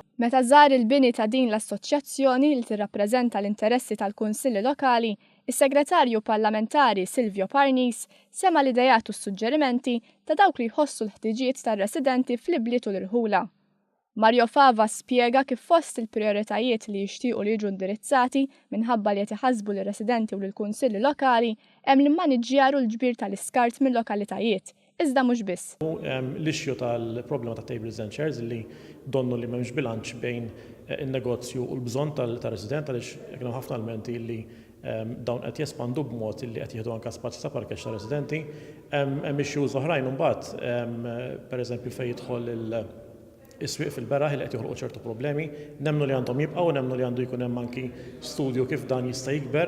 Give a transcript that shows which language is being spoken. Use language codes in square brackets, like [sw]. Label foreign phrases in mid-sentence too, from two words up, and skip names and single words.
[mt] Meta żar il-bini ta' din l-assoċjazzjoni li tirrappreżenta l-interessi tal-Kunsilli Lokali, is-Segretarju Parlamentari Silvio Parnis sema l-idejat u s-suġġerimenti ta' dawk li jħossu l-ħtiġijiet tar-residenti fl-ibliet u l-irħula. Mario Fava spjega kif fost il-prioritajiet li jixtiequ li jiġu indirizzati minħabba li qed iħassbu lir-residenti u lill-Kunsilli Lokali hemm l-immaniġġjar u l-ġbir tal-iskart mill-lokalitajiet. Iżda mhux biss. L-ixju tal-problema ta' [en] tables and chairs [mt] li donnu li m'hemmx bilanċ bejn in-negozju u l-bżonn tal-resident għaliex hemm ħafna elementi li dawn qed jespandu b'mod li qed jieħdu anke spazju ta' parkeġġ ta' residenti. Hemm issues oħrajn imbagħad pereżempju fejn jidħol is-swieq fil-beraħ li qed joħolqu ċertu problemi, nemmnu li għandhom jibqgħu, nemmnu li għandu jkun hemm anki studju kif dan jista' jikber.